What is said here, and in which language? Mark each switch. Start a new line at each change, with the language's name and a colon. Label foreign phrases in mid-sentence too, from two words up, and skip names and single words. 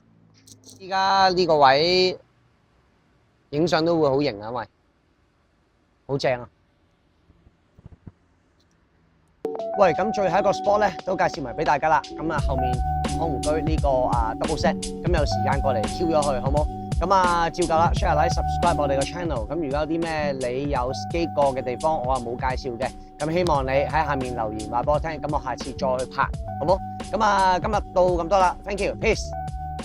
Cantonese: 依家呢個位影相都會好型啊，因為好正啊！喂，咁最後一個 spot 咧都介紹埋俾大家啦。咁後面康湖居呢個
English: double set，
Cantonese: 咁有時間過嚟挑咗去，好冇？咁照舊啦 ，
English: share like subscribe
Cantonese: 我哋個 channel。咁如果有啲咩你有 skate 過嘅地方，我冇介紹嘅，咁希望你喺下面留言話俾我聽，咁我下次再去拍，好冇？咁今日到咁多啦 ，
English: thank you，peace。